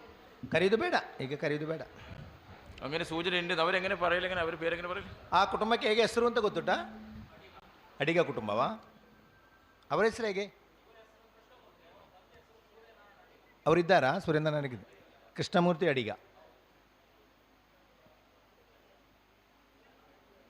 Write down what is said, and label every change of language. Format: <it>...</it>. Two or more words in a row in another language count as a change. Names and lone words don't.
<kn>കരീതു ಬೇಡ, ಈಗ ಕರೀದು ಬೇಡ.</kn> <ml>അങ്ങനെ സൂചന ഉണ്ട്. അവരെങ്ങനെ പറയില്ല, എങ്ങനെ അവർ പേരെങ്ങനെ പറയില്ല?</ml> <kn>ಆ ಕುಟುಂಬಕ್ಕೆ ಹೇಗೆ ಹೆಸರು ಅಂತ ಗೊತ್ತುಂಟಾ? ಅಡಿಗ ಕುಟುಂಬವಾ? ಅವರ ಹೆಸರು ಹೇಗೆ? ಅವರಿದ್ದಾರಾ? ಸುರೇಂದ್ರ ನನಗೆ ಕೃಷ್ಣಮೂರ್ತಿ ಅಡಿಗ.</kn>